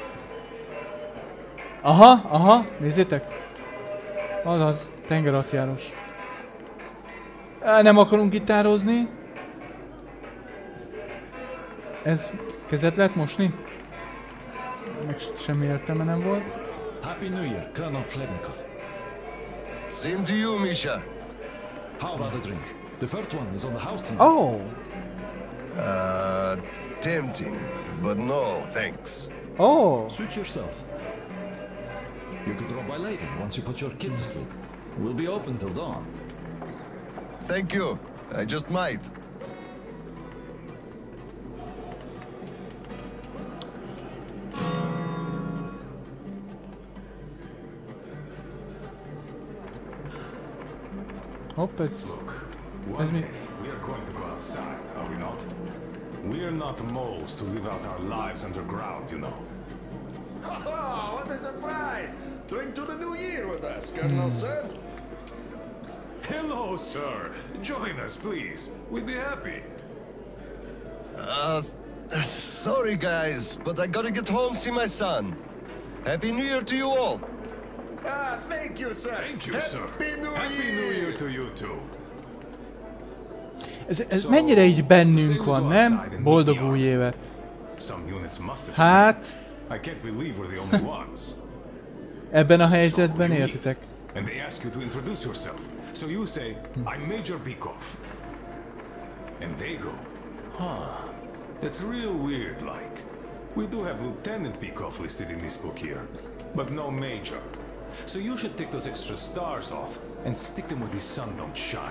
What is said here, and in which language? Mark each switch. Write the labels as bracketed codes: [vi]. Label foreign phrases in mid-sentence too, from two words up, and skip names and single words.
[hu] Aha, nézzétek! Az, tengeralattjárós. Nem akarunk gitározni. Ez kezet lehet mosni? Meg semmi értelme nem volt. [en] Happy New Year, Colonel Khlebnikov. Same to you, Misha. How about a drink? The first one is on the house tonight. Oh! Tempting, but no, thanks. Oh! Suit yourself. You could drop by later, once you put your kid to sleep. We'll be open till dawn. Thank you. I just might. [hu] Hopp, ez... [en] Look, one day we are going to go outside, are we not? We are not moles to live out our lives underground, you know. Oh, what a surprise! Drink to the new year with us, Colonel, sir. Hello, sir. Join us, please. We'd be happy. Sorry guys, but I gotta get home, see my son. Happy New Year to you all. Ah, thank you, sir. Thank you, sir. Happy New Happy New Year to you too. [hu] Ez mennyire így bennünk van, nem? Boldog új évet. Hát... Ebben a helyzetben értitek. [en] And they ask you to introduce yourself. So you say, I'm Major Bikov. And they go, huh, that's real weird, like. We do have Lieutenant Bikov listed in this book here, but no Major. So you should take those extra stars off and stick them where the sun don't shine.